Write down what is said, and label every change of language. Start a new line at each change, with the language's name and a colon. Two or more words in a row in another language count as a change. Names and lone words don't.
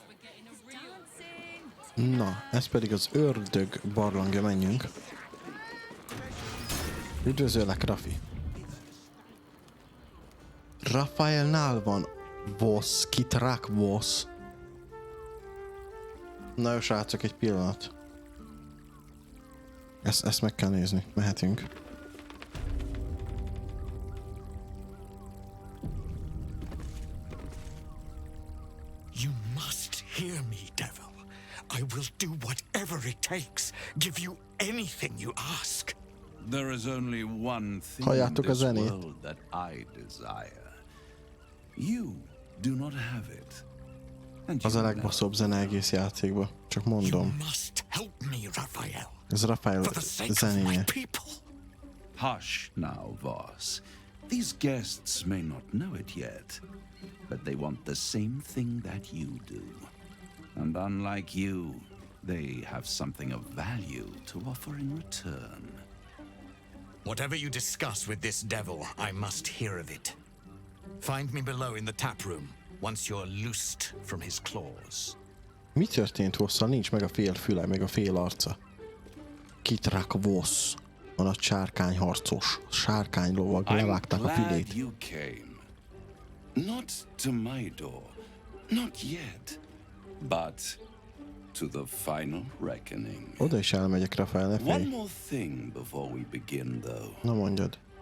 English: It's dancing.
Hungarian: Na, ez pedig az ördög barlangja, menjünk. Üdvözöllek, Rafi. Rafaelnál van boss, kitrak boss. Na jó, srácok, egy pillanat. Ezt meg kell nézni, mehetünk.
English: You must hear me, devil. I will do whatever it takes. Give you anything you ask. There is only one thing in
Hungarian: Halljátok a
English: this
Hungarian: zenét?
English: world that I desire. You do not have it. And
Hungarian: Az a
English: you
Hungarian: legbaszobb zene egész játékban. Csak mondom.
English: Must help me, Raphael.
Hungarian: Ez Rafael
English: For the sake of
Hungarian: zenéje.
English: my people. Hush now, Voss. These guests may not know it yet, but they want the same thing that you do. And unlike you, they have something of value to offer in return. Whatever you discuss with this devil, I must hear of it. Find me below in the tap room, once you're loosed from his claws.
Hungarian: Mi történt Vosszal? Nincs meg a fél füle, meg a fél arca. Kitrak Voss. A nagy sárkány harcos. Sárkány lovag, levágták a fülét.
English: You came. Not to my door, not yet, but to the final reckoning.
Hungarian: Oda is elmegyek, Rafael, ne
English: One
Hungarian: félj.
English: more thing before we begin, though.
Hungarian: Na mondjad.